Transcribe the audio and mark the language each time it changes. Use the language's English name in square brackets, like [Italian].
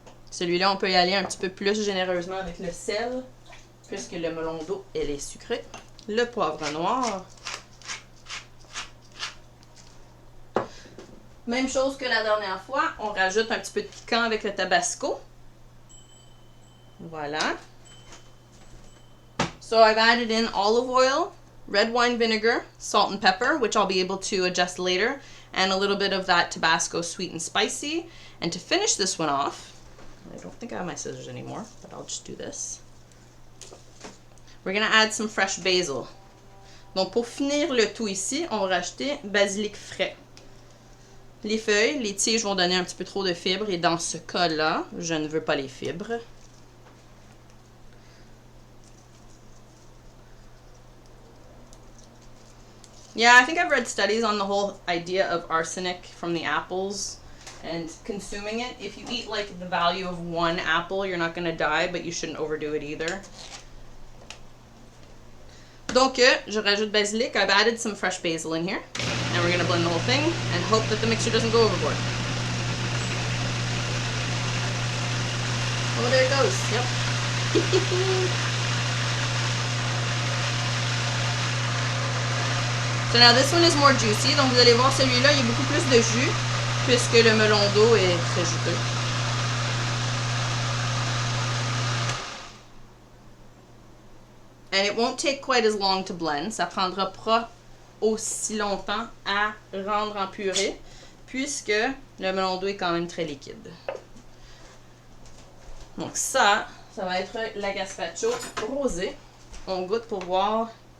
[French] Celui-là, on peut y aller un petit peu plus généreusement avec le sel, puisque le melon d'eau, elle est sucrée. Le poivre noir. Même chose que la dernière fois, on rajoute un petit peu de piquant avec le tabasco. Voilà. [English] So I've added in olive oil, red wine vinegar, salt and pepper, which I'll be able to adjust later, and a little bit of that Tabasco sweet and spicy. And to finish this one off, I don't think I have my scissors anymore, but I'll just do this. We're going to add some fresh basil. [French] Donc, pour finir le tout ici, on va rajouter basilic frais. Les feuilles, les tiges vont donner un petit peu trop de fibres, et dans ce cas-là, je ne veux pas les fibres. [English] Yeah, I think I've read studies on the whole idea of arsenic from the apples and consuming it. If you eat like the value of one apple, you're not going to die, but you shouldn't overdo it either. [French] Donc, je rajoute basilic. [English] I've added some fresh basil in here. And we're going to blend the whole thing and hope that the mixture doesn't go overboard. Oh, there it goes. Yep. So now this one is more juicy. [French] Donc, vous allez voir, celui-là, il y a beaucoup plus de jus puisque le melon d'eau est très juteux. [English] And it won't take quite as long to blend. [French] Ça prendra pas aussi longtemps à rendre en purée puisque le melon d'eau est quand même très liquide. Donc ça va être la gazpacho rosée. On goûte pour voir.